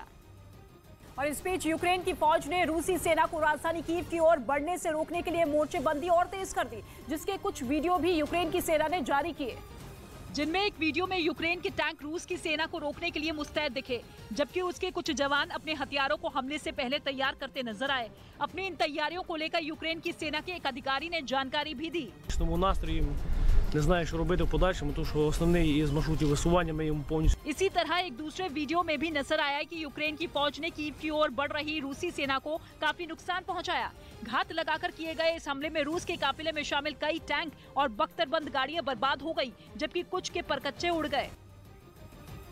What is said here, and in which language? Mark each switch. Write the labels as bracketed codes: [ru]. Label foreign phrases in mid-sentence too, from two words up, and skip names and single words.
[hi] और इस बीच यूक्रेन की फौज ने रूसी सेना को राजधानी कीव की ओर बढ़ने से रोकने के लिए मोर्चेबंदी और तेज कर दी, जिसके कुछ वीडियो भी यूक्रेन की सेना ने जारी किए, जिनमें एक वीडियो में यूक्रेन के टैंक रूस की सेना को रोकने के लिए मुस्तैद दिखे, जबकि उसके कुछ जवान अपने हथियारों को हमले से पहले तैयार करते नजर आए। अपनी इन तैयारियों को लेकर यूक्रेन की सेना के एक अधिकारी ने जानकारी भी दी। [uk] Не знаю, що робити в подальшому, тому що основний із маршрутів висування ми йому повністю. [hi] इसी तरह एक दूसरे वीडियो में भी नजर आया कि यूक्रेन की फौज ने कीव की ओर बढ़ रही रूसी सेना को काफी नुकसान पहुंचाया। घात लगाकर किए गए इस हमले में रूस के काफिले में शामिल कई टैंक और बख्तरबंद गाड़ियां बर्बाद हो गई, जबकि कुछ के परकच्चे उड़ गए।